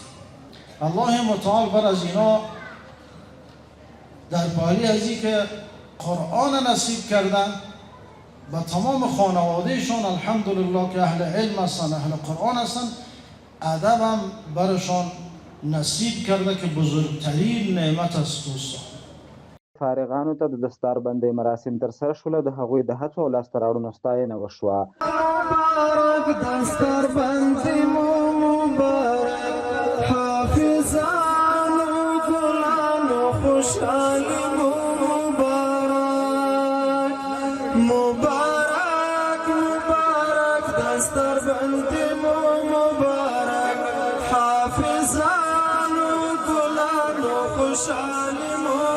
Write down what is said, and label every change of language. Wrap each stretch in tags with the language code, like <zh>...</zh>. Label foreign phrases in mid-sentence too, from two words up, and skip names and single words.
<fa>الله متعال بر از اینا در باری از این که قرآن نصیب کردن و تمام خانوادهشان الحمدلله که اهل علم هستن، اهل قرآن هستن، ادب هم برشان نصیب کرده که بزرگترین نعمت است دوستان.</fa> <ps>فارغانو ته د دستاربندۍ مراسم ترسره شول او د هغوی د هڅو او لاسته راوړنو ستاینه وشوه. مبارک دستاربندۍ مو مبارک، حافظانو ګلانو خوشحالي مو مبارک، مبارک مبارک دستاربندۍ مو مبارک، حافظانو ګلانو خوشحالي مو</ps>